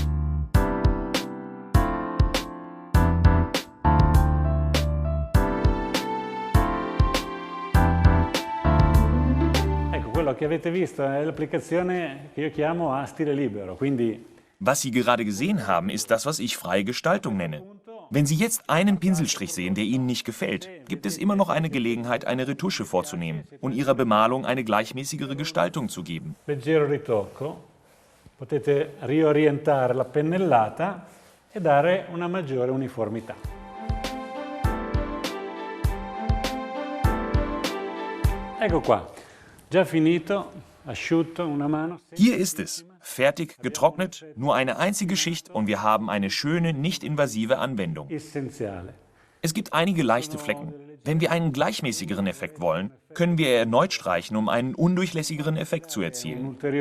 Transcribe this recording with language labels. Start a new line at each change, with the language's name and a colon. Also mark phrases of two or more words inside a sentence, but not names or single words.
German: Sie gerade gesehen haben, ist das, was ich freie Gestaltung nenne. Wenn Sie jetzt einen Pinselstrich sehen, der Ihnen nicht gefällt, gibt es immer noch eine Gelegenheit, eine Retusche vorzunehmen und Ihrer Bemalung eine gleichmäßigere Gestaltung zu geben.
Italian: Leggero ritocco, potete riorientare la pennellata e dare una maggiore uniformità. Ecco qua, già finito, asciutto, una mano.
German: Hier ist es. Fertig, getrocknet, nur eine einzige Schicht und wir haben eine schöne, nicht invasive Anwendung. Es gibt einige leichte Flecken. Wenn wir einen gleichmäßigeren Effekt wollen, können wir erneut streichen, um einen undurchlässigeren Effekt zu erzielen.